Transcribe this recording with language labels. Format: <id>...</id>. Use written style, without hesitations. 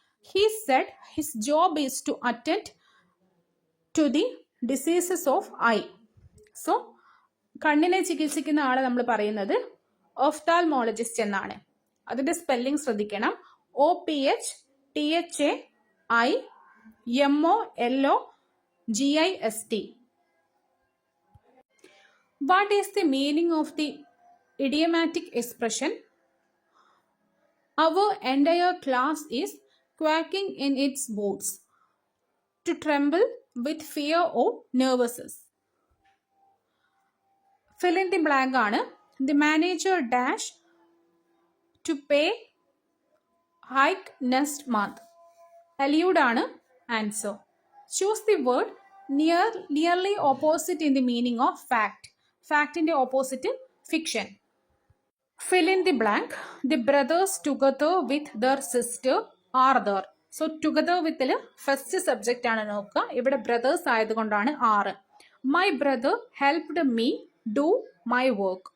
<en>He said his job is to attend to the diseases of eye.</en> <ml>So കണ്ണിനെ ചികിത്സിക്കുന്ന ആളെ നമ്മൾ പറയുന്നത് ഓഫ്താൽമോളജിസ്റ്റ് എന്നാണ്. അതിന്റെ സ്പെല്ലിംഗ് ശ്രദ്ധിക്കണം. OPHTHAIMOLOGIST.</ml> <en>What is the meaning of the idiomatic expression? Our entire class is quaking in its boots. To tremble with fear or nervousness. Fill in the blank ആണ്. The manager dash to pay hike next month. Allude ആണ് answer. Choose the word nearly opposite in the meaning of fact. Fact in the opposite fiction. Fill in the blank. The brothers together with their sister are there. So together with first subject</en> <ml>ആണ് നോക്കുക. ഇവിടെ brothers ആയതുകൊണ്ടാണ് ആറ്.</ml> <en>My brother helped me do my work.</en>